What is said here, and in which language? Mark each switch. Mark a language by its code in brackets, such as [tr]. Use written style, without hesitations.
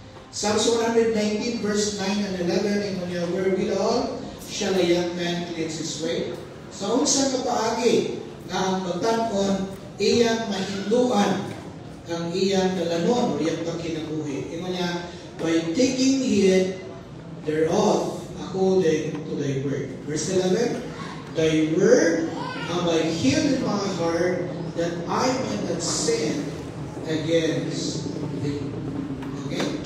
[en] Psalms 119 verse 9 and 11, ingon niya, wherewithal shall a young man cleanse his way? [ceb] Sa unsa nga paagi, nga ang pagtan-on, iyang mahinduan, ang iyang kalanon, o iyang pagkinabuhi. [en] Ingon niya, by taking heed thereof according to thy word. Verse 11, thy word have I hid in my heart that I may not sin against thee. Okay?